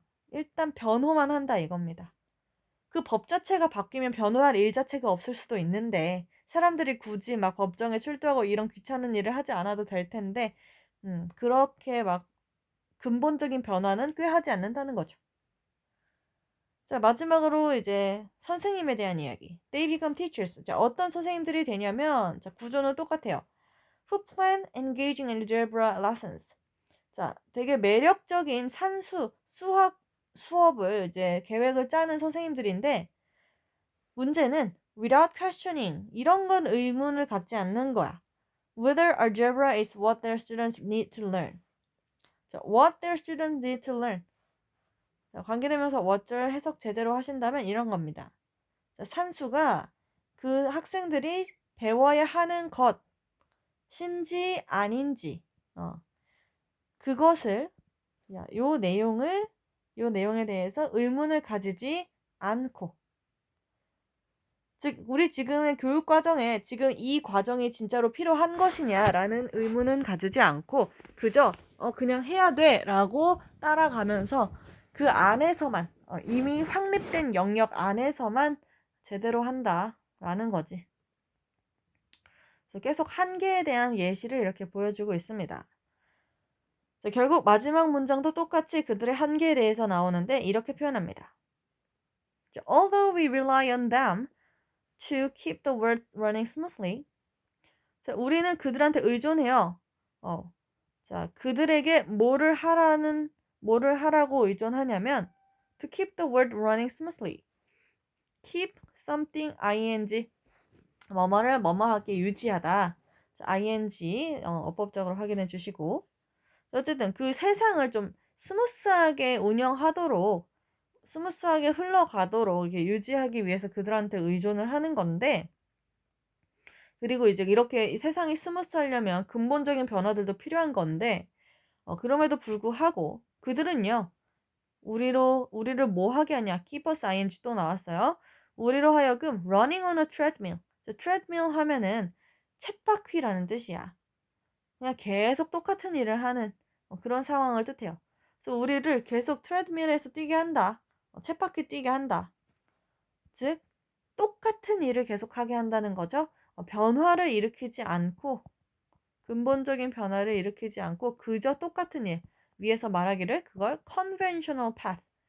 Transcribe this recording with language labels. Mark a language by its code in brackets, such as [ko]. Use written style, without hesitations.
[ko] 일단 변호만 한다 이겁니다. 그 법 자체가 바뀌면 변호할 일 자체가 없을 수도 있는데 사람들이 굳이 막 법정에 출두하고 이런 귀찮은 일을 하지 않아도 될 텐데 그렇게 막 근본적인 변화는 꽤 하지 않는다는 거죠. 자, 마지막으로 이제 선생님에 대한 이야기. [en] They become teachers. [ko] 자, 어떤 선생님들이 되냐면 자, 구조는 똑같아요. [en] Who plan engaging in algebra lessons. [ko] 자, 되게 매력적인 산수, 수학 수업을 이제 계획을 짜는 선생님들인데 문제는 [en] without questioning [ko] 이런 건 의문을 갖지 않는 거야. [en] Whether algebra is what their students need to learn. 자, what their students need to learn. [ko] 자, 관계되면서 what절 해석 제대로 하신다면 이런 겁니다. 자, 산수가 그 학생들이 배워야 하는 것인지 아닌지 그것을 요 내용에 대해서 의문을 가지지 않고 즉 우리 지금의 교육 과정에 지금 이 과정이 진짜로 필요한 것이냐라는 의문은 가지지 않고 그저 그냥 해야 돼라고 따라가면서 그 안에서만 이미 확립된 영역 안에서만 제대로 한다라는 거지. 그래서 계속 한계에 대한 예시를 이렇게 보여주고 있습니다. 결국 마지막 문장도 똑같이 그들의 한계에 대해서 나오는데 이렇게 표현합니다. [en] Although we rely on them to keep the words running smoothly. [ko] 자, 우리는 그들한테 의존해요. 자, 그들에게 뭐를 하라고 의존하냐면 [en] to keep the word running smoothly. keep something ing [ko] 뭐뭐를 뭐뭐하게 유지하다. 자, ing 어법적으로 확인해 주시고 어쨌든 그 세상을 좀 스무스하게 운영하도록 스무스하게 흘러가도록 이렇게 유지하기 위해서 그들한테 의존을 하는 건데 그리고 이제 이렇게 세상이 스무스하려면 근본적인 변화들도 필요한 건데 그럼에도 불구하고 그들은요. 우리를 뭐 하게 하냐? [en] keep us ing [ko] 또 나왔어요. 우리로 하여금 [en] running on a treadmill. [ko] treadmill 하면은 쳇바퀴라는 뜻이야. 그냥 계속 똑같은 일을 하는 그런 상황을 뜻해요. 그래서 우리를 계속 트레드밀에서 뛰게 한다. 쳇바퀴 뛰게 한다. 즉 똑같은 일을 계속하게 한다는 거죠. 변화를 일으키지 않고 근본적인 변화를 일으키지 않고 그저 똑같은 일 위에서 말하기를 그걸 conventional path